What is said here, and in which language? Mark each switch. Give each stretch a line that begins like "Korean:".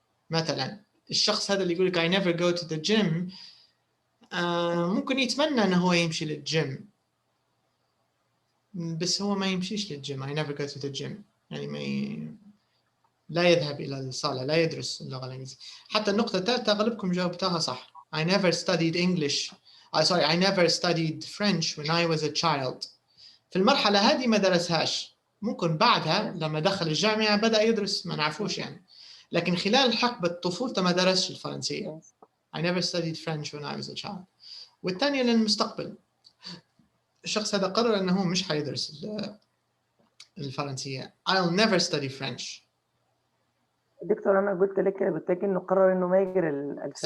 Arabic: مثلا الشخص هذا اللي يقول لك
English: I never go to the gym
Arabic: ممكن يتمنى انه هو يمشي للجيم، بس هو ما يمشيش للجيم.
English: I never go to the gym
Arabic: يعني لا يذهب إلى الصالة، لا يدرس اللغة الإنجليزية. حتى النقطة الثالثة غالبكم جاوبتها صح.
English: I never studied English. I never studied French when I was a child.
Arabic: في المرحلة هذه ما درسهاش، ممكن بعدها لما دخل الجامعة بدأ يدرس، ما نعرفوش يعني، لكن خلال حقبة طفولته ما درسش الفرنسية.
English: I never studied French when I was a child.
Arabic: والثانية للمستقبل، الشخص هذا قرر أنه مش حيدرس الفرنسية.
English: I'll never study French.
Arabic: دكتور أنا قلت لك إنه قرر إنه ما يقرأ الفرنسي.